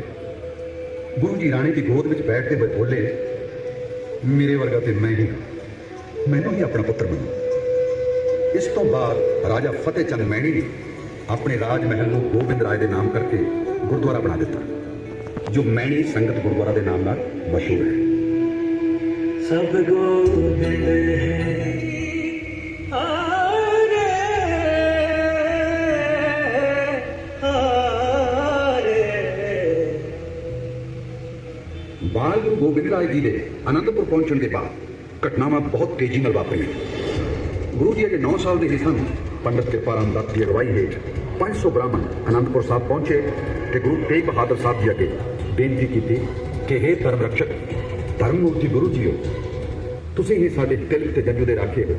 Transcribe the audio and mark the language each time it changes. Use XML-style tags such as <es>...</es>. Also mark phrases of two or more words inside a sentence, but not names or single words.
<pa>ਗੁਰੂ ਜੀ ਰਾਣੀ ਦੀ ਗੋਦ ਵਿੱਚ ਬੈਠਦੇ ਹੋਏ ਬੋਲੇ, ਮੇਰੇ ਵਰਗਾ ਤੇ ਮੈਂ ਹੀ ਹਾਂ, ਮੈਨੂੰ ਹੀ ਆਪਣਾ ਪੁੱਤਰ ਮੰਨੋ। ਇਸ ਤੋਂ ਬਾਅਦ ਰਾਜਾ ਫਤਿਹ ਚੰਦ ਮੈਣੀ ਨੇ ਆਪਣੇ ਰਾਜ ਮਹਿਲ ਨੂੰ ਗੋਬਿੰਦ ਰਾਏ ਦੇ ਨਾਮ ਕਰਕੇ ਗੁਰਦੁਆਰਾ ਬਣਾ ਦਿੱਤਾ, ਜੋ ਮੈਣੀ ਸੰਗਤ ਗੁਰਦੁਆਰਾ ਦੇ ਨਾਮ ਨਾਲ ਮਸ਼ਹੂਰ ਹੈ।</pa> <hi>सब गोविंद है आरे आरे।</hi> <pa>ਬਾਲ ਗੁਰੂ ਗੋਬਿੰਦ ਰਾਏ ਜੀ ਦੇ ਅਨੰਦਪੁਰ ਪਹੁੰਚਣ ਦੇ ਬਾਅਦ ਘਟਨਾਵਾਂ ਬਹੁਤ ਤੇਜ਼ੀ ਨਾਲ ਵਾਪਰੀਆਂ। ਗੁਰੂ ਜੀ ਅਜੇ 9 ਸਾਲ ਦੇ ਹੀ ਸਨ। ਪੰਡਿਤ ਕਿਰਪਾ ਰਾਮ ਦੱਤ ਦੀ ਅਗਵਾਈ ਹੇਠ 500 ਬ੍ਰਾਹਮਣ ਅਨੰਦਪੁਰ ਸਾਹਿਬ ਪਹੁੰਚੇ ਤੇ ਗੁਰੂ ਤੇਗ ਬਹਾਦਰ ਸਾਹਿਬ ਜੀ ਅੱਗੇ ਬੇਨਤੀ ਕੀਤੀ ਕਿ ਹੇ ਧਰਮ ਰਕਸ਼ਕ, ਧਰਮ ਮੂਰਤੀ ਗੁਰੂ ਜੀਓ, ਤੁਸੀਂ ਹੀ ਸਾਡੇ ਦਿਲ ਤੇ ਜੰਜੂ ਦੇ ਰਾਖੇ ਹੋ।</pa>